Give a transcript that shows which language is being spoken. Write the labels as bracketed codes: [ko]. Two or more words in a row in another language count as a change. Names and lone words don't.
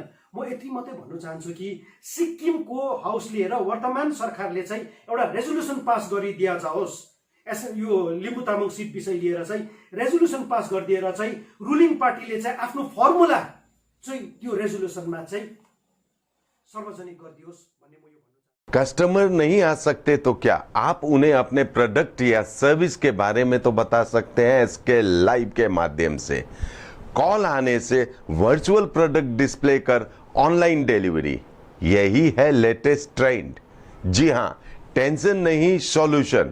[ne] म यति मात्रै भन्नु चाहन्छु कि सिक्किमको हाउसले र वर्तमान सरकारले चाहिँ एउटा [en] resolution pass [ne] गरिदिया जाओस्, यो लिम्बू तामाङ सिट विषय लिएर चाहिँ [en] resolution pass [ne] गरिदिएर चाहिँ [en] ruling party [ne] चाहिँ आफ्नो फर्मुला चाहिँ त्यो रेजोल्युसनमा चाहिँ सार्वजनिक गरिदियोस् भन्ने म यो भन्नु चाहन्छु। [hi] कस्टमर नहीं आ सकते तो क्या आप उन्हें अपने प्रोडक्ट या सर्विस के बारे में तो बता सकते हैं इसके लाइव के माध्यम से। कॉल आने से [en] virtual product display [hi] कर [en] online delivery, [hi] यही है [en] latest trend. [hi] जी हां, टेंशन नहीं, सॉल्यूशन।